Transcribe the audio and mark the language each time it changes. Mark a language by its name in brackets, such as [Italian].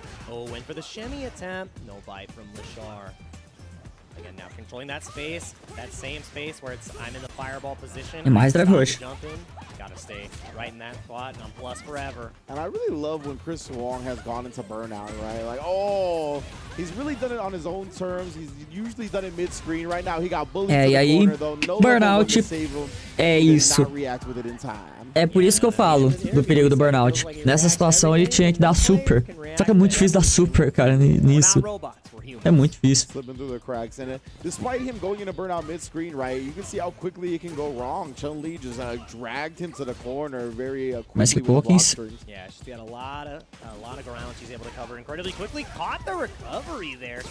[English] Oh, went for the shimmy attempt. No bite from Lashar. Again, now controlling that space, that same space where it's I'm in the fireball position. [Portuguese] E mais drive rush. [English] Gotta stay right in that spot, and I'm plus forever. And I really love when Chris Wong has gone into burnout, right? Like, oh, he's really done it on his own terms. He's usually done it mid-screen. Right now, he got bullied to the corner, though. [Portuguese] No burnout é isso. É por isso que eu falo do perigo do burnout. Nessa situação, ele tinha que dar super. Só que é muito difícil dar super, cara, nisso. É muito difícil. [English] Despite him going into burnout mid-screen, right, you can see how quickly it can go wrong. Chun-Li just dragged him to the corner very quickly with block strings. Yeah, she's got a lot of ground she's able to cover incredibly quickly. Caught the recovery there.